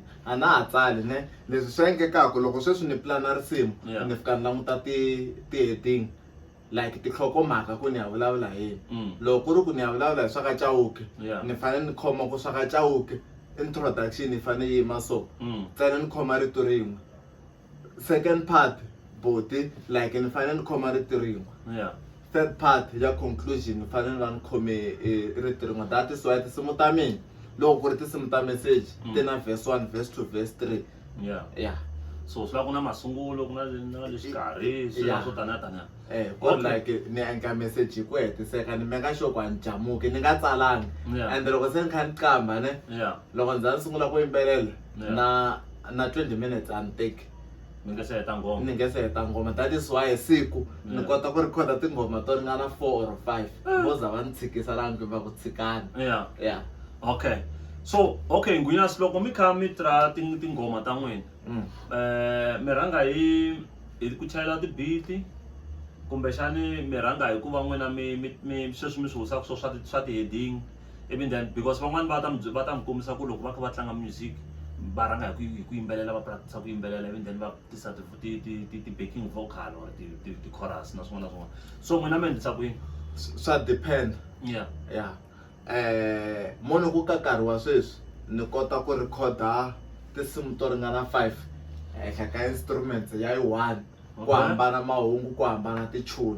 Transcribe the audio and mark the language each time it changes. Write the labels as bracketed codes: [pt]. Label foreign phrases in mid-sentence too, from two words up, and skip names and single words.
[ts] A na ha tsali ne leswi swi endlekaka loko sweswi ni plana risimu Yeah. ni fika ni languta ti-heading like tinhlokomhaka ku ni ya vulavula hi yini. Loko ku ri ku ni ya vulavula hi swa ka Chauke Yeah. ni fanele ni khoma ku swa ka Chauke introduction yi fanele yi yima so ntsena ni khoma rito rin'we. [en] Second part [ts] boti like ni fanele ni khoma rito rin'we. Yeah. [en] Third part [ts] ya conclusion fanele va ni khome rito rin'we. [en] That is why [ts] tinsimu ta mina loko ku ri tinsimu ta message ti na [en] verse 1 verse 2 verse 3. [ts] Yeah. Yeah. So swi la ku na masungulo ku na le xikarhi swilo swo taniya. Ku like ni endla message hi ku hetiseka ni meka sure ku a ni jamuki ni nga tsalanga. Yeah. And loko se ni kha ni qamba ne Yeah. loko ndzi ni sungula ku yimbelela Yeah. na 20 minutes a ni teki. Mi nga se heta ngoma. Ni nge se heta ngoma. [en] That is why [ts] siku ni kota ku recorda tingoma to ringana 4 or 5 vo za va ni tshikisa laha ndzi va ku tshikana. Yeah. Yeah. Okay. So okay Nghunyasi loko mi kha mi tirha tingoma ta n'wina mi rhanga hi ku chayela ti-beat kumbexani mi rhanga hi ku va n'wina mi sweswi mi swi wisaka swo swa ti-heading ivi [en] then because [ts] van'wani va ta mi kombisa ku loko va kha va tlanga music va rhanga hi ku yimbelela va practice ku yimbelela ivi then va tisa ti- [en] backing vocal [ts] or ti-chorus na swin'wana na swin'wana. So n'wina mi endlisa ku yini? Swa depend. Yeah. Yeah. Munhu ku ka nkarhi wa sweswi ni kota ku recorda tinsimu to ringana 5 ehenhla ka instruments ya yi 1 ku hambana mahungu ku hambana ti-tune.